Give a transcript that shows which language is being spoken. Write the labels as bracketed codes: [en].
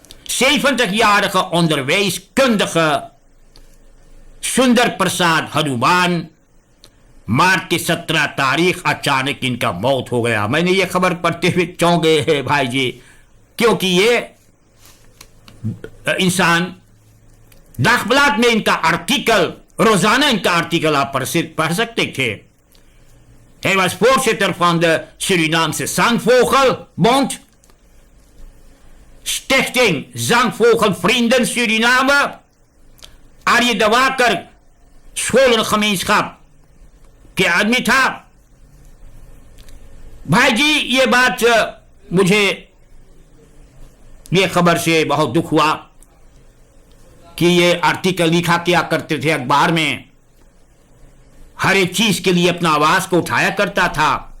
[nl] 70-jarige onderwijskundige [hi] सुंदर प्रसाद हनुमान मार्च की 17 तारीख अचानक इनका मौत हो गया। मैंने ये खबर पढ़ते हुए चौंक गए हैं भाई जी, क्योंकि ये इंसान दाखबलात में इनका आर्टिकल, रोजाना इनका आर्टिकल आप पढ़ सकते थे। [nl] Hij was voorzitter van de Surinaamse Zangvogelbond, Stichting Zangvogelvrienden Suriname, आर्य दवाकर scholengemeenschap [hi] के आदमी था। भाई जी, ये बात मुझे ये खबर से बहुत दुख हुआ कि ये आर्टिकल लिखा किया करते थे अखबार में, हर एक चीज के लिए अपना आवाज को उठाया करता था।